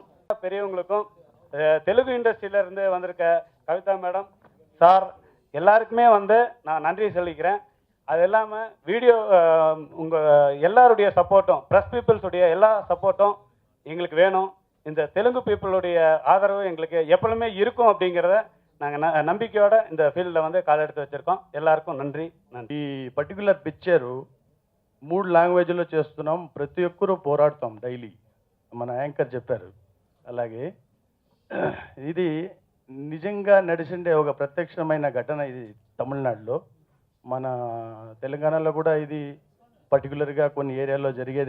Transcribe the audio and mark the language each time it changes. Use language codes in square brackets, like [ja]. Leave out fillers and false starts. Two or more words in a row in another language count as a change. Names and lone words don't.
[ta] பெரியவங்களுக்கும் தெலுங்கு இண்டஸ்ட்ரியிலேருந்து வந்திருக்க கவிதா மேடம், சார் எல்லாருக்குமே வந்து நான் நன்றி சொல்லிக்கிறேன். அது இல்லாமல் வீடியோ உங்கள் எல்லாருடைய சப்போர்ட்டும், [en] press peoples [ta] எல்லா சப்போர்ட்டும் எங்களுக்கு வேணும். இந்த தெலுங்கு பீப்புளுடைய ஆதரவு எங்களுக்கு எப்பவுமே இருக்கும் அப்படிங்கிறத நாங்கள் நம்பிக்கையோட இந்த ஃபீல்டில் வந்து காலெடுத்து வச்சுருக்கோம். எல்லாருக்கும் நன்றி. [te] ఈ [en] particular picture [te] 3 లాంగ్వేజ్లో చేస్తున్నాం. ప్రతి ఒక్కరూ పోరాడతాం డైలీ, మన యాంకర్ చెప్పారు. అలాగే ఇది నిజంగా నడిచిండే ఒక ప్రత్యక్షమైన ఘటన. ఇది తమిళనాడులో, మన తెలంగాణలో కూడా ఇది పర్టికులర్గా కొన్ని ఏరియాలో జరిగేదే.